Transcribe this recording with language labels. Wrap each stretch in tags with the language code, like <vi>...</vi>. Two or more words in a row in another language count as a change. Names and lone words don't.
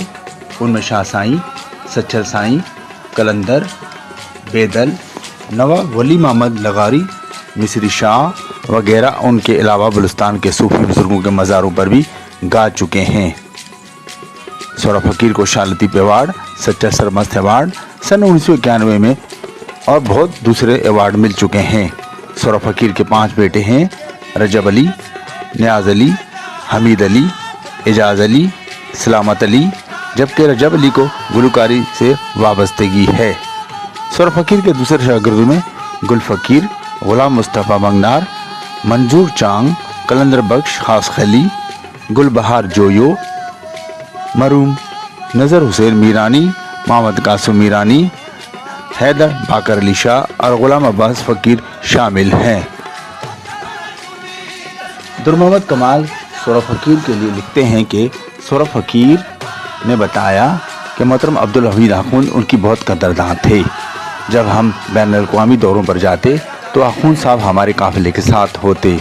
<ur>ان میں شاہ سائیں، سچر سائیں، قلندر، بیدل، نواب ولی محمد لغاری، مصری شاہ وغیرہ، ان کے علاوہ بلوستان کے صوفی بزرگوں کے مزاروں پر بھی گا چکے ہیں. سوہرا فقیر کو شاہ لطیف ایوارڈ، سچا سرمست ایوارڈ سن 1991 میں اور بہت دوسرے ایوارڈ مل چکے ہیں. سورا فقیر کے 5 بیٹے ہیں، رجب علی، نیاز علی، حمید علی، اعجاز علی، سلامت علی، جبکہ رجب علی کو گلکاری سے وابستگی ہے. سورا فقیر کے دوسرے شاگردوں میں گل فقیر، غلام مصطفیٰ منگنار، منظور چانگ، قلندر بخش خاص خیلی، گلبہار جویو، مرحوم نذر حسین میرانی، محمد قاسم میرانی، حیدر باقر علی شاہ اور غلام عباس فقیر شامل ہیں. درمحمد کمال سورا فقیر کے لیے لکھتے ہیں کہ سورا فقیر نے بتایا کہ محترم عبد الحمید آخون ان کی بہت قدردان تھے. جب ہم بین الاقوامی دوروں پر جاتے تو آخون صاحب ہمارے قافلے کے ساتھ ہوتے.</ur>